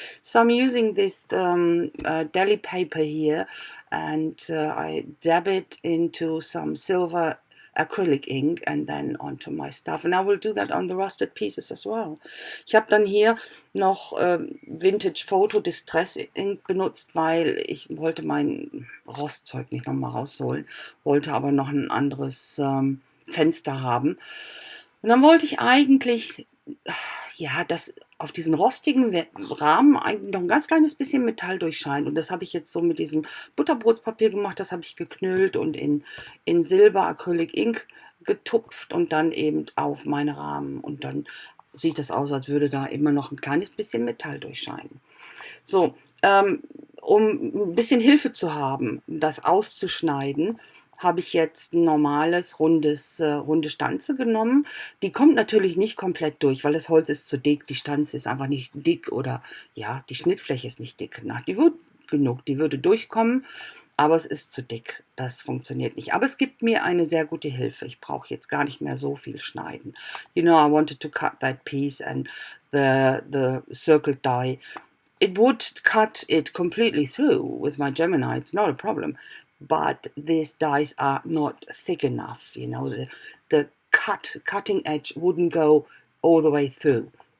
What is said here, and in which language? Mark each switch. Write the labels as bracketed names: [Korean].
[English] So I'm using this deli paper here, and I dab it into some silver acrylic ink and then onto my stuff, and I will do that on the rusted pieces as well. [German] Ich habe dann hier noch Vintage Photo Distress Ink benutzt, weil ich wollte mein Rostzeug nicht nochmal rausholen, wollte aber noch ein anderes Fenster haben. Und dann wollte ich eigentlich, dass auf diesen rostigen Rahmen eigentlich noch ein ganz kleines bisschen Metall durchscheint. Und das habe ich jetzt so mit diesem Butterbrotpapier gemacht. Das habe ich geknüllt und in Silber Acrylic Ink getupft und dann eben auf meine Rahmen. Und dann sieht das aus, als würde da immer noch ein kleines bisschen Metall durchscheinen. So, um ein bisschen Hilfe zu haben, das auszuschneiden, habe ich jetzt ein normales, runde Stanze genommen. Die kommt natürlich nicht komplett durch, weil das Holz ist zu dick, die Stanze ist einfach nicht dick, oder ja, die Schnittfläche ist nicht dick genug. Die würde durchkommen, aber es ist zu dick. Das funktioniert nicht. Aber es gibt mir eine sehr gute Hilfe. Ich brauche jetzt gar nicht mehr so viel schneiden. [English] You know, I wanted to cut that piece, and the circled die, it would cut it completely through with my Gemini. It's not a problem. But these dies are not thick enough, you know, the cutting edge wouldn't go all the way through.